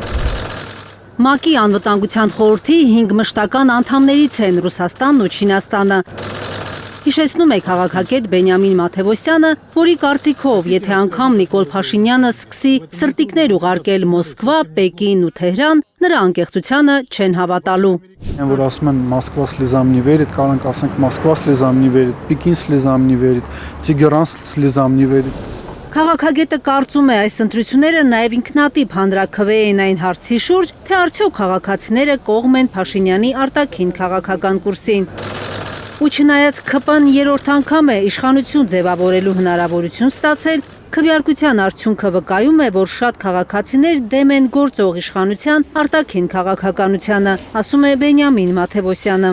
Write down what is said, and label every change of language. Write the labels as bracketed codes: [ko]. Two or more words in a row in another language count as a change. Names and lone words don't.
[hy] ՄԱԿ-ի անվտանգության խորհրդի 5 մշտական անդամներից են Ռուսաստանն ու Չինաստանը։ Հիշեցնում է քաղաքագետ Բենյամին Մաթևոսյանը, որի կարծիքով, եթե անգամ Նիկոլ Փաշինյանը սկսի սրտիկներ ուղարկել Մոսկվա, Պեկին ու Թեհրան, նրա անկեղծությանը չեն հավատալու։ Այն որ ասում են Մոսկվա [ru] слезам не верит, [hy] կարանք ասենք [ru] Մոսկվա слезам не верит, Պեկին слезам не верит, Տիգրան слезам не верит։ [hy] Քաղաքագետը կարծում է, այս ընտրությունները նաև ինքնատիպ հանրաքվե են այն հարցի շուրջ, թե արդյոք քաղաքացիները կողմ են Փաշինյանի արտաքին քաղաքական կուրսին։ Ու չնայած ՔՊ-ն երրորդ անգամ է իշխանություն ձևավորելու հնարավորություն ստացել, քվեարկության արդյունքը վկայում է, որ շատ քաղաքացիներ դեմ են գործող իշխանության արտաքին քաղաքականությանը, ասում է Բենյամին Մաթևոսյանը։